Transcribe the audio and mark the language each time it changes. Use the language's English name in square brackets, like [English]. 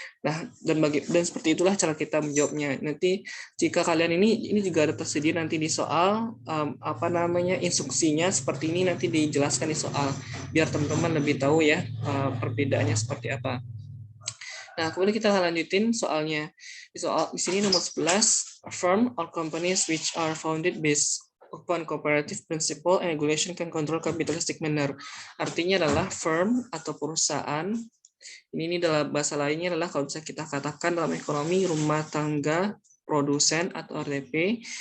[Indonesian] Nah, dan seperti itulah cara kita menjawabnya. Nanti jika kalian ini juga ada tersedia nanti di soal apa namanya instruksinya seperti ini nanti dijelaskan di soal biar teman-teman lebih tahu ya perbedaannya seperti apa. Nah, kemudian kita lanjutin soalnya. Di sini nomor 11, [English] firm or companies which are founded based upon cooperative principle and regulation can control capitalistic manner. [Indonesian] Artinya adalah firm atau perusahaan. Ini dalam bahasa lainnya adalah kalau bisa kita katakan dalam ekonomi rumah tangga produsen atau RTP.